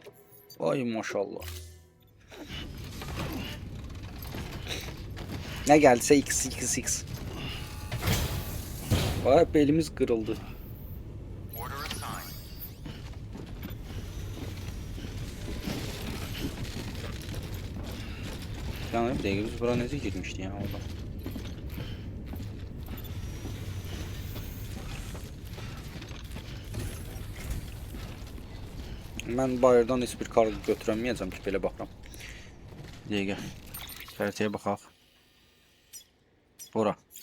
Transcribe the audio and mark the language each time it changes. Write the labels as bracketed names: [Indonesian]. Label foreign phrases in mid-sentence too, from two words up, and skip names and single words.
[Turkish] Vay maşallah. Ne geldiyse x. Vay belimiz kırıldı. [English] Order assigned. [Turkish] Yani bir dakika biz buraya [Azerbaijani] necə girmişdik [Turkish] ya orada. [Azerbaijani] Mən bayırdan heç bir kargo götürəməyəcəm ki, belə baxıram. Bir dəqiqə. Xəritəyə baxaq. Ora.